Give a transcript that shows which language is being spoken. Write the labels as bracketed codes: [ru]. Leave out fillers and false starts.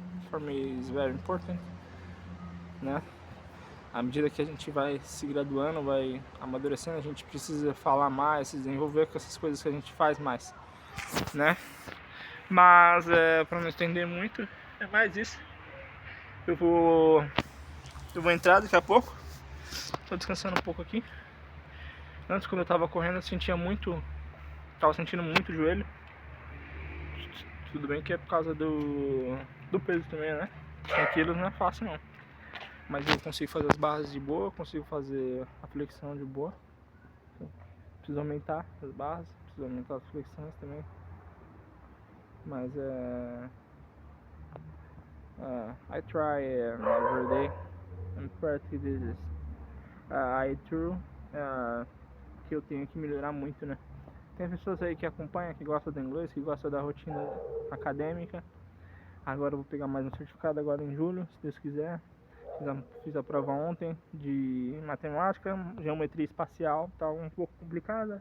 [en] For me is very important, né? [pt] À medida que a gente vai se graduando, vai amadurecendo, a gente precisa falar mais, se desenvolver com essas coisas que a gente faz mais, né? Mas para não estender muito, é mais isso. Eu vou entrar daqui a pouco. Tô descansando um pouco aqui. Antes, quando eu tava correndo, eu tava sentindo muito o joelho. Tudo bem que é por causa do peso também, né? 100 quilos não é fácil não. Mas eu consigo fazer as barras de boa, consigo fazer a flexão de boa. Preciso aumentar as barras, preciso aumentar as flexões também. Mas [en] I try every day and practice this. I true [pt] que eu tenho que melhorar muito, né? Tem pessoas aí que acompanham, que gostam do inglês, que gostam da rotina acadêmica. Agora eu vou pegar mais um certificado agora em julho, se Deus quiser. Fiz a prova ontem de matemática, geometria espacial, tá um pouco complicada.